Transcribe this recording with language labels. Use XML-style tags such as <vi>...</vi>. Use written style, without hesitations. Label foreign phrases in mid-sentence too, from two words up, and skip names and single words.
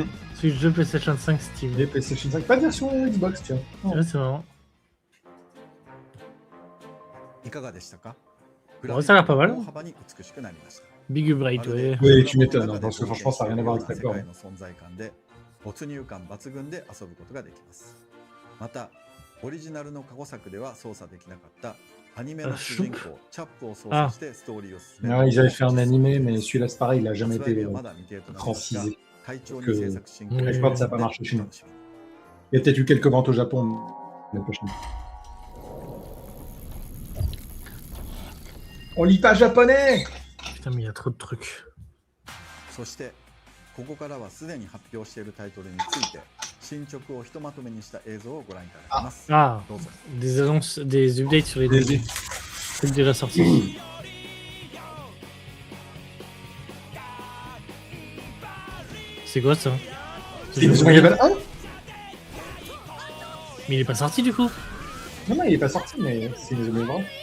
<fr>C'est le jeu PlayStation 5 Steam. Les PlayStation 5, pas de version Xbox, tiens. Oh. Ouais, c'est marrant.</fr> <ja>いかがでしたか？</ja> <fr>Ouais, ça a l'air pas mal.</fr> <ja>大幅に美しくなりました。</ja> <en>Big Bright,</en> <fr>ouais. Oui, tu m'étonnes, hein, parce que franchement, ça n'a rien à voir avec ta</fr> <ja>世</ja> <fr>corps.</fr> <ja>界の存在感で没入感抜群で遊ぶことができます。また、オリジナルの過去作では操作できなかったアニメの主人公チャップを操作してストーリーを進める。</ja> <fr>Ouais, ils avaient fait un animé, mais celui-là, c'est pareil, il a jamais</fr> <ja>発売</ja> <fr>été</fr> <ja>日はまだ未定となりますが</ja> <fr>francisé.</fr> <ja>会長に制作進行</ja> <fr>que- Je crois que ça n'a pas marché chez nous.</fr> <ja>お楽しみに。</ja> <fr>Il y a peut-être eu quelques ventes au Japon l'année prochaine. On lit pas japonais! Putain, mais il y a trop de trucs.</fr> <ja>そしてここからはすでに発表しているタイトルについて進捗をひとまとめにした映像をご覧いただきます。 Ah, どうぞ。</ja> <fr>des annonces, des updates sur les Des- trucs de la sortie. C'est quoi ça? C'est Inazuma Eleven 1? Mais il est pas sorti du coup? Non, non, il est pas sorti, mais c'est Inazuma Eleven 1.</fr>